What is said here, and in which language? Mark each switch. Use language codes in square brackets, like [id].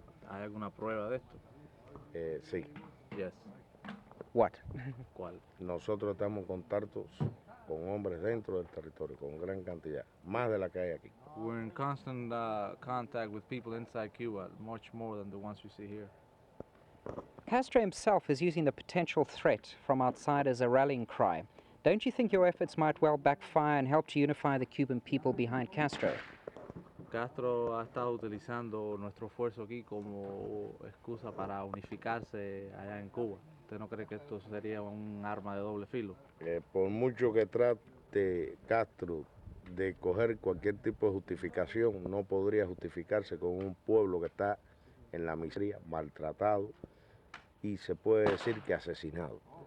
[es] ¿Hay alguna prueba de esto? Sí, [en] Yes. What? [es] ¿Cuál? nosotros estamos en contactos con hombres dentro del territorio, con gran cantidad, más de la que hay aquí. [en] We're in constant contact with people inside Cuba, much more than the ones we see here. Castro himself is using the potential threat from outside as a rallying cry. Don't you think your efforts might well backfire and help to unify the Cuban people behind Castro? [es] Castro ha estado utilizando nuestro esfuerzo aquí como excusa para unificarse allá en Cuba. ¿Usted no cree que esto sería un arma de doble filo? Por mucho que trate Castro de coger cualquier tipo de justificación, no podría justificarse con un pueblo que está en la miseria, maltratado y se puede decir que asesinado.